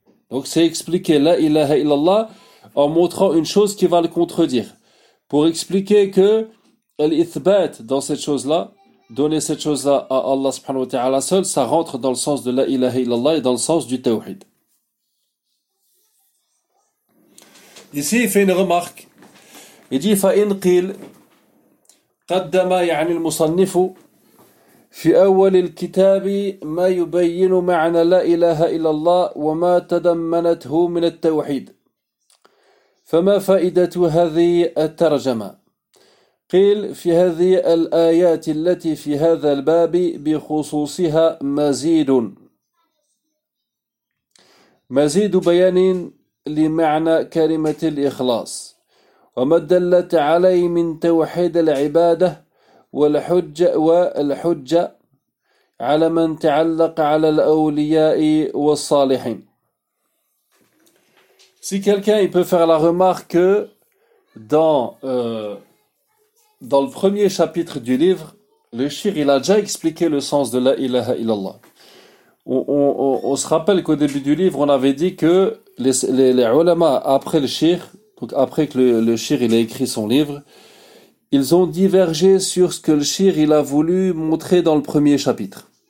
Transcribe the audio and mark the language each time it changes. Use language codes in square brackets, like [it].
[fr] Donc c'est expliquer la ilaha illallah en montrant une chose qui va le contredire. Pour expliquer que l'ithbat dans cette chose-là, donner cette chose-là à Allah subhanahu wa ta'ala seul, ça rentre dans le sens de la ilaha illallah et dans le sens du tawhid. Ici il fait une remarque. Il dit [ar] فَإِنْ قِلْ قَدَّمَا يَعْنِ الْمُصَنِّفُ في أول الكتاب ما يبين معنى لا إله إلا الله وما تضمنته من التوحيد فما فائدة هذه الترجمة قيل في هذه الآيات التي في هذا الباب بخصوصها مزيد مزيد بيان لمعنى كلمة الإخلاص وما دلت عليه من توحيد العبادة والحج والحجة على من تعلق على الأولياء والصالحين. [fr] Si quelqu'un il peut faire la remarque que dans dans le premier chapitre du livre, le Shir, il a déjà expliqué le sens de la ilaha illallah. On se rappelle qu'au début du livre, on avait dit que les ulama, après le Shir, donc après que le Shir il a écrit son livre, ils ont divergé sur ce que le Shir il a voulu montrer dans le premier chapitre.